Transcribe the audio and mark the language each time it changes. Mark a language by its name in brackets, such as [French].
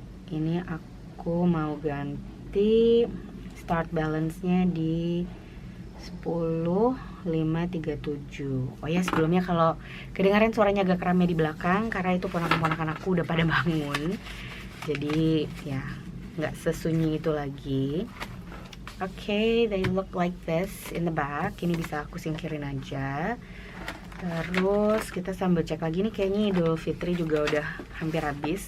[Indonesian] Ini aku mau ganti start balance-nya di 10.537. Oh ya, sebelumnya kalau kedengaran suaranya agak rame di belakang karena itu ponakan-ponakan aku udah pada bangun. Jadi ya nggak sesunyi itu lagi. [English] Oke, they look like this in the back. [Indonesian] Ini bisa aku singkirin aja. Terus kita sambil cek lagi nih, kayaknya Idul Fitri juga udah hampir habis.